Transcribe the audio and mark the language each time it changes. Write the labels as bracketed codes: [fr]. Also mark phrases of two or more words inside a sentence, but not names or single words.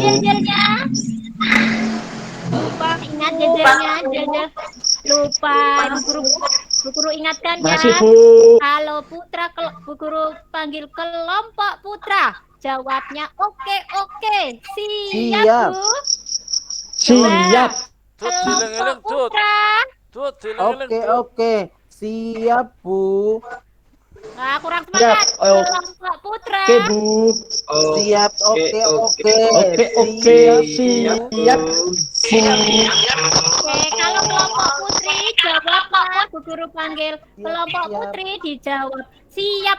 [id] jel-jelnya? Lupa, ingat jel-jelnya, jel-jel. Lupa, Bu Guru ingatkan ya. Masih, Bu. Kalau putra, Bu Guru panggil kelompok putra. Jawabnya oke. Siap, Siap. Bu? Siap. [jv] Tut, dileng-eleng, Tut. [id] Putra. [jv] Tut, dileng-eleng, Tut. [id] Oke. Siap, Bu. Nah, kurang semangat. Siap. Oh. Kelompok putra. Oke, Bu. Siap. Oke. Oke. Siap. Oke, kalau kelompok putri jawabnya Bu Guru panggil kelompok putri dijawab siap.